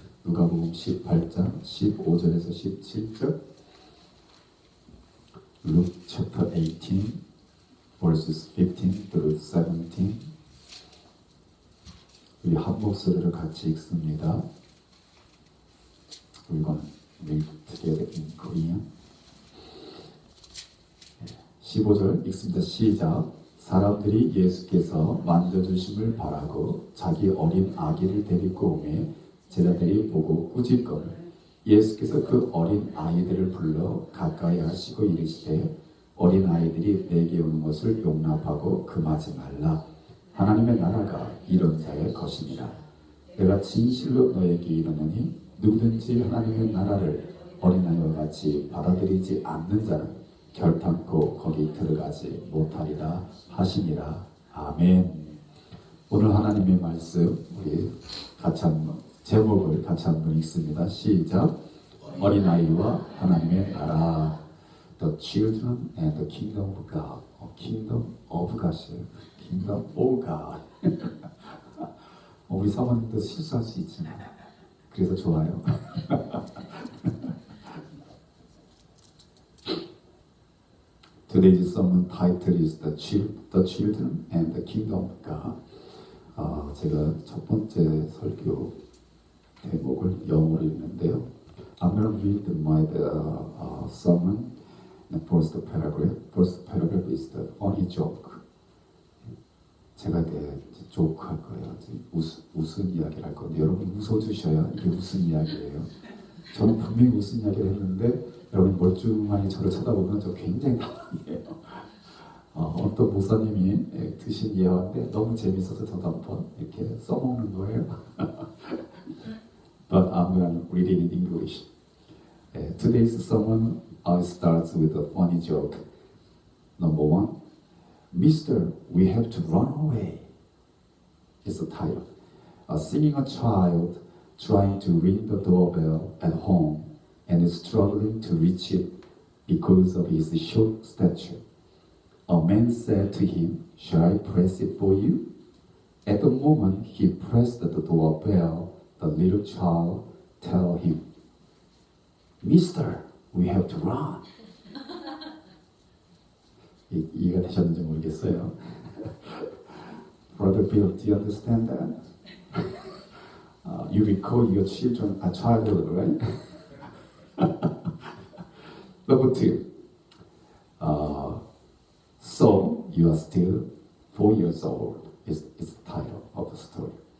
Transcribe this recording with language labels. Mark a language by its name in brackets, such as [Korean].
[Korean] 누가복음 18장 15절에서 17절. [English] Luke chapter 18 verses 15 through 17. [Korean] 우리 한 목소리로 같이 읽습니다. [English] We're going to read together in Korean. [Korean] 15절 읽습니다. 시작. 사람들이 예수께서 만져주심을 바라고 자기 어린 아기를 데리고 오매 제자들이 보고 꾸짖거늘 예수께서 그 어린 아이들을 불러 가까이 하시고 이르시되 어린 아이들이 내게 오는 것을 용납하고 금하지 말라. 하나님의 나라가 이런 자의 것이니라. 내가 진실로 너에게 이르노니 누구든지 하나님의 나라를 어린아이와 같이 받아들이지 않는 자는 결탄코 거기 들어가지 못하리라 하시니라. 아멘. 오늘 하나님의 말씀 우리 같이 한번 제목을 같이 한번 읽습니다. 시작. 어린아이와 하나님의 나라. [English] The children and the kingdom of God. Kingdom of God. Kingdom of God. [Korean] 우리 사모님도 실수할 수 있지만 그래서 좋아요. [English] Today's sermon title is the children and the kingdom of God. [Korean] 제가 첫 번째 설교 대목을 영어로 읽는데요. [English] I'm going to read my sermon in the first paragraph. First paragraph is the funny joke. [Korean] 제가 이제 조크할 거예요. 웃은 이야기를 할 건데 여러분 웃어주셔야 이게 무슨 이야기예요. 저는 분명히 무슨 이야기를 했는데 여러분 멀쩡하게 저를 쳐다보면 저 굉장히 당황해요. 어떤 목사님이 드신 예화인데 너무 재밌어서 저도 한번 이렇게 써먹는 거예요. [English] But I'm going to read it in English. Today's sermon starts with a funny joke. Number one, Mister, we have to run away. It's the title. Seeing a child trying to ring the doorbell at home and struggling to reach it because of his short stature. A man said to him, "Shall I press it for you?" At the moment he pressed the doorbell, the little child tell him, "Mister, we have to run." [Korean] 이해가 되셨는지 모르겠어요. [English] Brother Bill, do you understand that? You recall your children are childhood, right? Number two. So you are still 4 years old is the title of the story.